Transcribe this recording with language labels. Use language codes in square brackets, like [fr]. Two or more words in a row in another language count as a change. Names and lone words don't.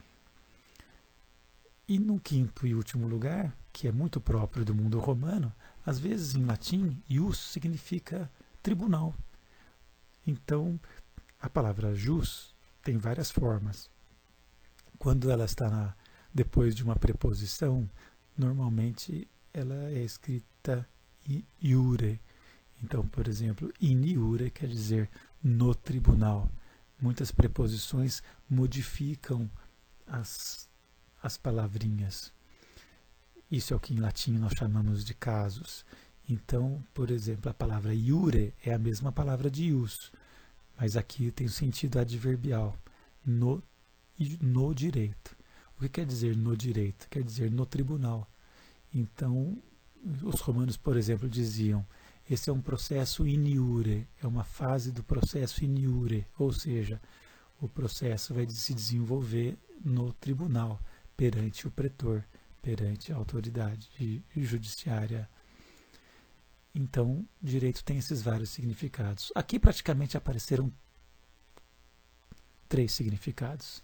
[pt] E no quinto e último lugar, que é muito próprio do mundo romano, às vezes em latim, ius significa tribunal. Então, a palavra jus tem várias formas. Quando ela está depois de uma preposição, normalmente ela é escrita iure. Então, por exemplo, [la] in iure [pt] quer dizer no tribunal. Muitas preposições modificam as palavrinhas. Isso é o que em latim nós chamamos de casos. Então, por exemplo, a palavra iure é a mesma palavra de ius, mas aqui tem o sentido adverbial, no direito. O que quer dizer no direito? Quer dizer no tribunal. Então, os romanos, por exemplo, diziam, esse é um processo [la] in iure, [pt] é uma fase do processo [la] in iure, [pt] ou seja, o processo vai se desenvolver no tribunal, perante o pretor, perante a autoridade judiciária. Então, direito tem esses vários significados. Aqui praticamente apareceram 3 significados.